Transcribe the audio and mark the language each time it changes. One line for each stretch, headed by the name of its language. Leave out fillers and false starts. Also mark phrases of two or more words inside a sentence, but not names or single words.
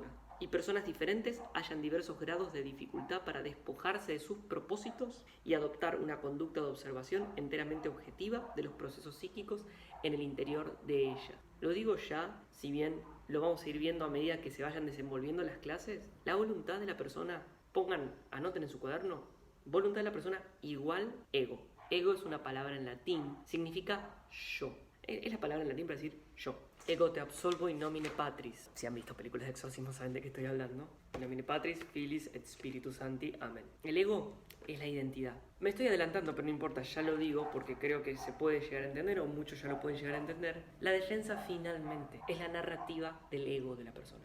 Spanish: Y personas diferentes hallan diversos grados de dificultad para despojarse de sus propósitos y adoptar una conducta de observación enteramente objetiva de los procesos psíquicos en el interior de ella. Lo digo ya, si bien lo vamos a ir viendo a medida que se vayan desenvolviendo las clases, la voluntad de la persona, anoten en su cuaderno, voluntad de la persona igual ego. Ego es una palabra en latín, significa yo. Es la palabra en latín para decir yo.
Latin: Ego te absolvo in nomine Patris.
Spanish: Si han visto películas de exorcismo saben de qué estoy hablando.
Latin: In nomine Patris, Filis et Spiritus Sancti.
Spanish: Amén. El ego es la identidad. Me estoy adelantando, pero no importa, ya lo digo porque creo que se puede llegar a entender, o muchos ya lo pueden llegar a entender. La defensa finalmente es la narrativa del ego de la persona.